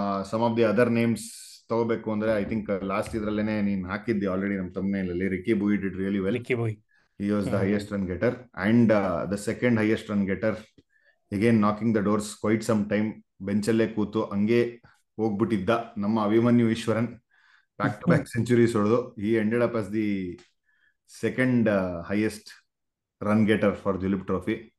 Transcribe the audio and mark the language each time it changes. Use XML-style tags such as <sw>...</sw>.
<en>some of the other names</en> <kn>ತಗೋಬೇಕು ಅಂದ್ರೆ I think last ಇದ್ರಲ್ಲೇನೆ ನೀನ್ ಹಾಕಿದ್ದಿ ಆಲ್ರೆಡಿ ನಮ್ಮ ತಮ್ಮನೇಲಿ.</kn> <en>Ricky Bhui did really well. He was the highest run getter and the second highest run getter, again knocking the doors quite some time.</en> <kn>ಬೆಂಚಲ್ಲೇ ಕೂತು ಹಂಗೆ ಹೋಗ್ಬಿಟ್ಟಿದ್ದ ನಮ್ಮ Abhimanyu Eshwaran, back to back centuries ಹೊಡೆದು</kn> <en>he ended up as the second highest run getter for Dulip Trophy.</en>